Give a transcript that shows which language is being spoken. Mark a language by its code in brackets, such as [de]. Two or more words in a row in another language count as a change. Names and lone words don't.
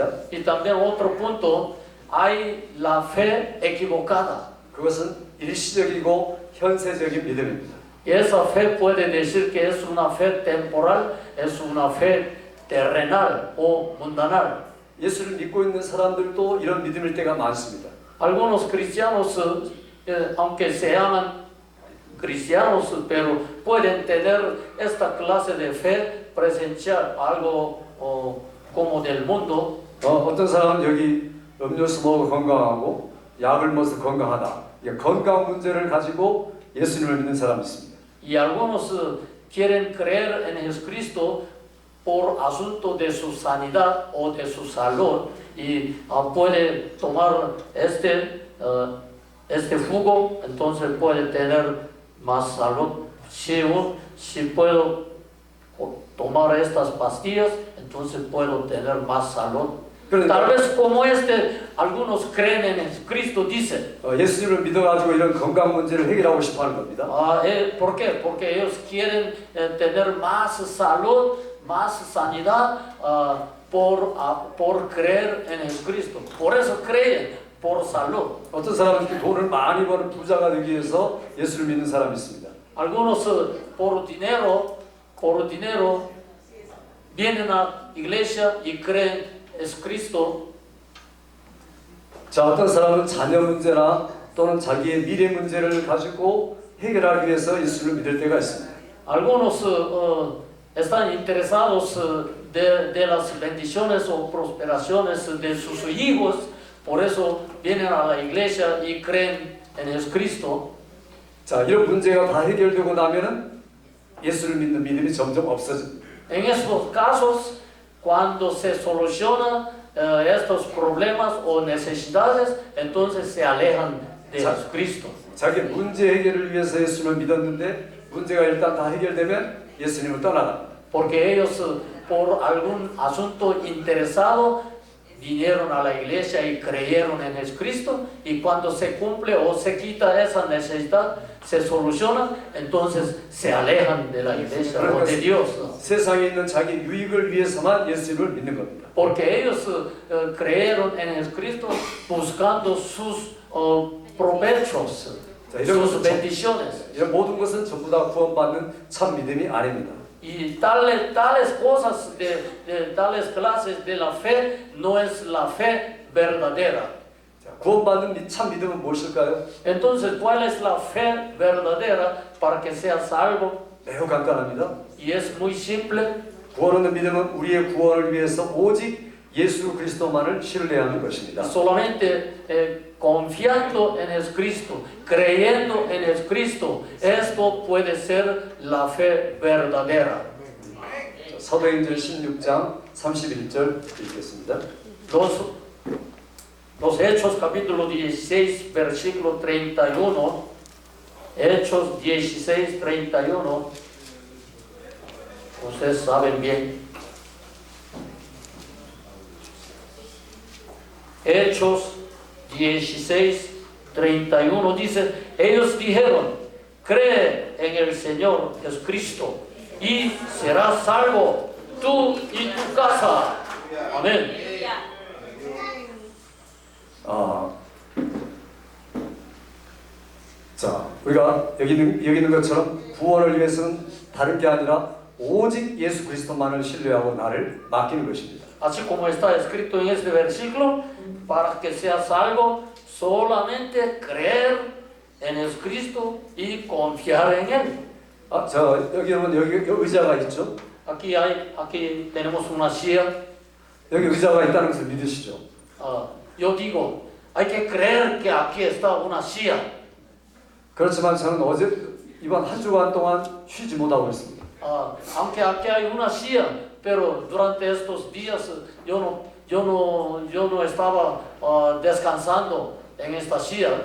[es] Y también otro punto, hay la fe equivocada. [ko] 그것은 일시적이고 현세적인 믿음입니다. [es] Y esa fe puede decir que es una fe temporal, es una fe terrenal o mundanal. [ko] 예수를 믿고 있는 사람들도 이런 믿음일 때가 많습니다. [es] Algunos cristianos, aunque se llaman cristianos, pero pueden tener esta clase de fe presencial, algo como del mundo. [ko] 어떤 사람은 여기 음료수 먹어 건강하고 약을 먹어서 건강하다. 건강 문제를 가지고 예수님을 믿는 사람이 있습니다. [es] Y algunos quieren creer en Jesucristo por asunto de su sanidad o de su salud, y puede tomar este jugo, entonces puede tener más salud. Si puedo tomar estas pastillas, entonces puedo tener más salud. Tal vez como algunos creen en Jesucristo, dicen. [ko] 예수님을 믿어가지고 이런 건강 문제를 해결하고 싶어하는 겁니다. [es] ¿Por qué? Porque ellos quieren tener más salud, más sanidad por creer en Jesucristo. Por eso creen, por salud. [ko] 어떤 사람은 이렇게 돈을 많이 버는 부자가 되기 위해서 예수를 믿는 사람이 있습니다. [es] Algunos por dinero vienen a iglesia y creen Jesucristo. [ko] 자, 어떤 사람은 자녀 문제나 또는 자기의 미래 문제를 가지고 해결하기 위해서 예수를 믿을 때가 있습니다. [es] Algunos están interesados de las bendiciones o prosperaciones de sus hijos, por eso vienen a la iglesia y creen en Jesucristo. [ko] 자, 이런 문제가 다 해결되고 나면은 예수를 믿는 믿음이 점점 없어집니다. [es] En estos casos, cuando se solucionan estos problemas o necesidades, entonces se alejan de Jesucristo. [ko] 자기 문제 해결을 위해서 예수를 믿었는데 문제가 일단 다 해결되면 예수님을 떠나갑니다. [es] porque ellos por algún asunto interesado vinieron a la iglesia y creyeron en Jesucristo, y cuando se cumple o se quita esa necesidad, se soluciona, entonces se alejan de la iglesia o de Dios. [ko] 세상에 있는 자기 유익을 위해서만 예수님을 믿는 겁니다. [es] Porque ellos creyeron en Jesucristo buscando sus provechos, [ko] 자, 이런 [es] sus [ko] 것은 [es] bendiciones. [ko] 이런 모든 것은 전부 다 구원받는 참 믿음이 아닙니다. [es] Y tales cosas, tales clases de la fe, no es la fe verdadera. [ko] 자, 구원받는 참 믿음은 무엇일까요? [es] Entonces, ¿cuál es la fe verdadera para que sea salvo? [ko] 매우 간단합니다. [es] Y es muy simple. [ko] 구원 얻는 믿음은 우리의 구원을 위해서 오직 예수 그리스도만을 신뢰하는 것입니다. [es] Solamente confiando en Jesucristo, creyendo en Jesucristo, esto puede ser la fe verdadera. [ko] 사도행전 16장 31절 읽겠습니다. [es] Los Hechos capítulo 16 versículo 31, Hechos 16, 31, ustedes saben bien. Hechos 16, 31 dice, ellos dijeron, cree en el Señor Jesucristo y serás salvo tú y tu casa. Amén. [ko] 자, 우리가 여기 있는 것처럼 구원을 위해서는 다른 게 아니라 오직 예수 그리스도만을 신뢰하고 나를 맡기는 것입니다. [es] Así como está escrito en este versículo, para que sea salvo, solamente creer en Jesucristo y confiar en Él. [ko] 여기 보면 여기 의자가 있죠. [es] Aquí tenemos una silla. [ko] 여기 의자가 있다는 것을 믿으시죠? [es] Yo digo, hay que creer que aquí está una silla. [ko] 그렇지만 저는 이번 한 주간 동안 쉬지 못하고 있습니다. [es] Aunque aquí hay una silla, pero durante estos días yo no estaba descansando en esta silla.